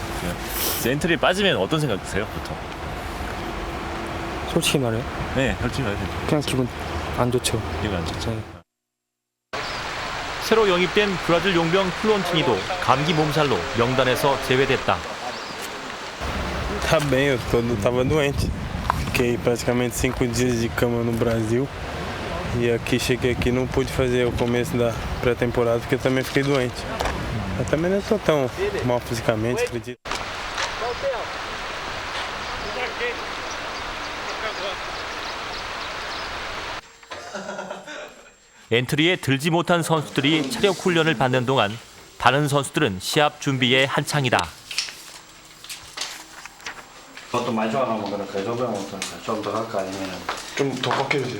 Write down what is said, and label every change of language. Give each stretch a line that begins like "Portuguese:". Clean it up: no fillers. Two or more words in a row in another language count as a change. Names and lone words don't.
Korean: 엔트리에 빠지면 어떤 생각 드세요, 보통? 솔직히 말해요? 네, 솔직히 말해요. 그냥 기분 안 좋죠. 기분 안 좋죠. 새로 영입된 브라질 용병 플론티니도 감기 몸살로 명단에서 제외됐다.
Portuguese: Tá bem, eu tava doente. Fiquei praticamente 5 dias de cama no Brasil. E aqui cheguei aqui não pude fazer o começo da pré-temporada porque eu também fiquei doente. Eu também não estou tão mal fisicamente, acredito.
Korean: 엔트리에 들지 못한 선수들이 체력 훈련을 받는 동안 다른 선수들은 시합 준비에 한창이다. 좀 더 깎여 주세요.